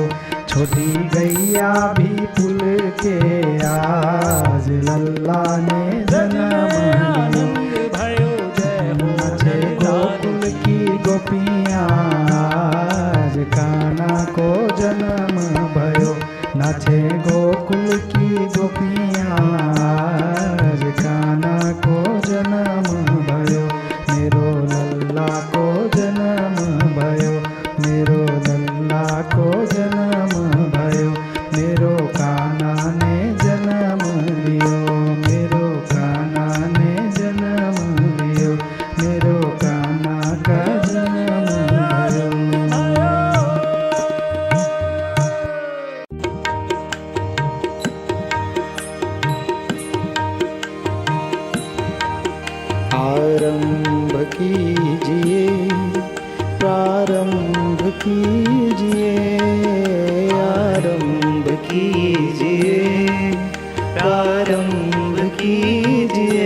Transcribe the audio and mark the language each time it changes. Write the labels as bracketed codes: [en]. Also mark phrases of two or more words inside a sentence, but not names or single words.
[bra] छोटी गैया भी पुलके आज लल्ला ने जन्म लियो। नाचे गोकुल की गोपियाँ आज कान्हा को जन्म भयो। नाचे गोकुल की गोपियाँ आज कान्हा को जन्म भयो। मेरो लल्ला को जन्म भयो, मेरो लल्ला को जन्म भयो। मेरो कान्हा ने जन्म लियो, मेरो कान्हा ने जन्म लियो। मेरो कान्हा का जन्म भयो। [hi] आरंभ कीजिए, प्रारंभ कीजिए, आरंभ कीजिए, प्रारंभ कीजिए।